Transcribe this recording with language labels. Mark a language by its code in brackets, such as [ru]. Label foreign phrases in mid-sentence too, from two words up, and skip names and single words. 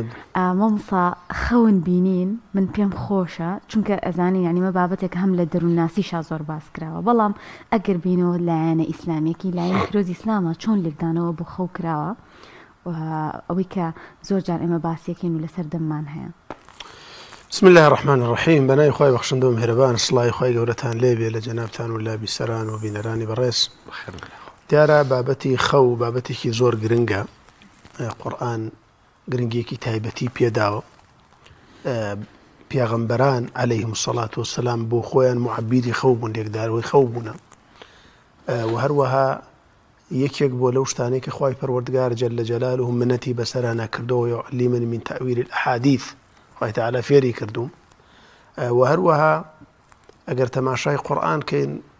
[ckb] مامۆستا خەون بینین من پێم خۆشە چونکە ئەزانی یعنی مە بابەتێک هەم لە دەروونناسیشا زۆر باس کراوە بەڵام ئەگەر بینەوە لایەنە ئیسلامیەکی لایەنی پیرۆزی ئیسلامە چۆن لێکدانەوە بۆ خەو کراوە ئەوەی کە زۆر جار ئێمە باسیەکەین و لەسەر دەممان هەیە. [ar] بسم الله الرحمن الرحیم [ckb] بەناوی خوای بەخشندە و میهرەبان سڵای خوای گەورەتان لێبێ لە جەنابتان و لە بیسەران و بینەرانی بەڕێز دیارە بابەتی خەو بابەتێکی زۆر گرنگە قورئان گرنگیەکی تایبەتی پێداوە پیاغەمبەران [ar] عەلەیهیم السەڵات وەسەلام [ckb] بۆ خۆیان معەبیری خەو بوون لێکداروی خەو بوونە و هەروەها یەکێک بۆ لەو شتانەی کە خوای پەروەردگار [ar] جەلە جەلالوه [ckb] منەتی بەسەرا نەکردەوە [ar] یعلمنی من تەئویل الأحادیث [ckb] خوای تەعالی فێری کردووم و هەروەها ئەگەر تەماشای قورئان کەین